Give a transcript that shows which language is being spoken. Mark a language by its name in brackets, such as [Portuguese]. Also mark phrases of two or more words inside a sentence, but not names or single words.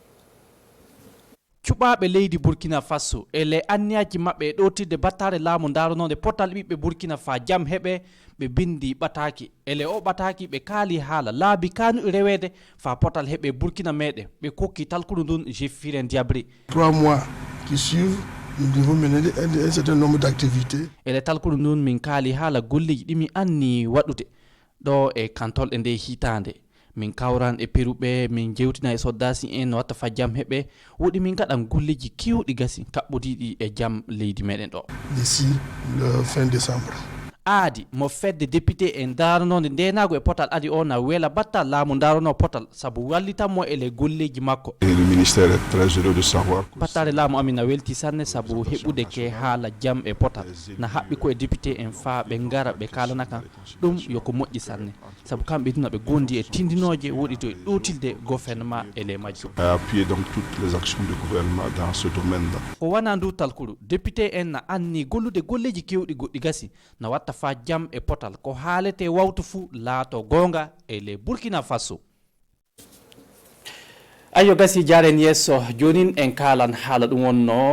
[Fula] cuɓaɓe leydi Burkina Faso ele anniyaji maɓɓe e ɗotirde battare laamu daronode potal ɓiɓɓe Burkina fa jaam heɓe ɓe bindi ɓataki ele o ɓataki ɓe kaali haala laabi kanu rewede fa potal heɓe Burkina meɗen ɓe kokki talkuru ndun Jefiren Diabré [French] 3 mois qui suivent nous devons mener un certain nombre d'activités [Fula] ele talkuru ndun min kaali haala golleji ɗimi anni waɗude ɗo e kantolɗe nde hitande min kawran e peruɓe min jewtina e soddasi en no watta fa jaam heɓe woɗi min gaɗan golleji kewɗi gasi kaɓɓodiɗi e jaam leydi meɗen ɗo [French] d'ici le fin décembre [Fula] aadi mo fedde député en daranode ndenago e potal adi o na weela battal laamu darono potal saabu wallitanmo ele golleji makko [French] le ministère est très heureux de savoir [Fula] battare laamu amin na welti sanne saabu heɓude ke haala jaam e potal na haɓɓi ko e député en fa ɓe gara ɓe kalana kan ɗum yoko moƴƴi sanne saabu kamɓe duna ɓe gondi e tindinoje woɗi to e ɗotilde gouvernement ele majjum [French] appuyer donc toutes les actions du gouvernement dans ce domaine là [Fula] ko wana ndu talkuru député en na anni gollude golleji kewɗi goɗɗi gasi na watta fa jaam e potal ko haalete wawtu fuu laato gonga e le Burkina Faso ayo gasi jaren yesso jonin en kalan haala ɗum wonno